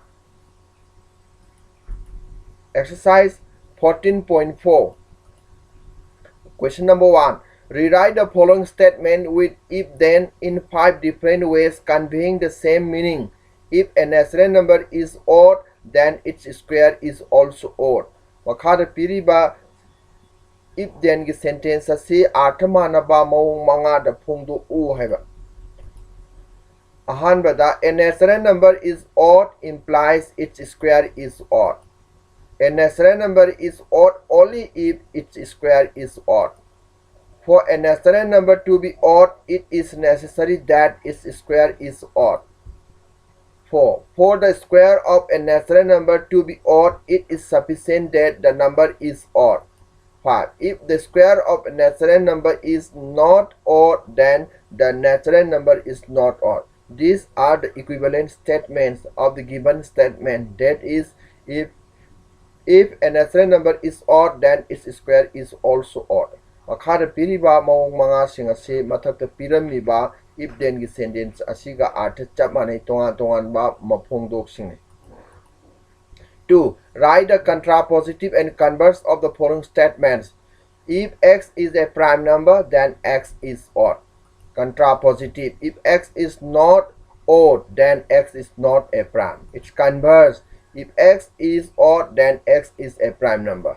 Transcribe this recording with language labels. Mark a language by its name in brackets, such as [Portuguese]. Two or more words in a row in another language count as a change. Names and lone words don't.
[English] Exercise 14.4. Question number 1. Rewrite the following statement with if then in 5 different ways conveying the same meaning. If a natural number is odd, then its square is also odd. [Manipuri] Makhada piriba [English] if then [Manipuri] gi sentence asi arthamanaba mawung manga da phungdu u haiba. [English] Ahanbada a natural number is odd implies its square is odd. A natural number is odd only if its square is odd. For a natural number to be odd, it is necessary that its square is odd. 4. For the square of a natural number to be odd, it is sufficient that the number is odd. 5. If the square of a natural number is not odd, then the natural number is not odd. These are the equivalent statements of the given statement. That is, if a natural number is odd, then its square is also odd. [Manipuri] Makhada piriba mawung manga singase mathakta piramiba [English] if then [Manipuri] gi sentence asiga artha chap manai tongan ba mapongdok sing. [English] 2. Write the contrapositive and converse of the following statements. If x is a prime number, then x is odd. Contrapositive. If x is not odd, then x is not a prime. It's converse. If x is odd, then x is a prime number.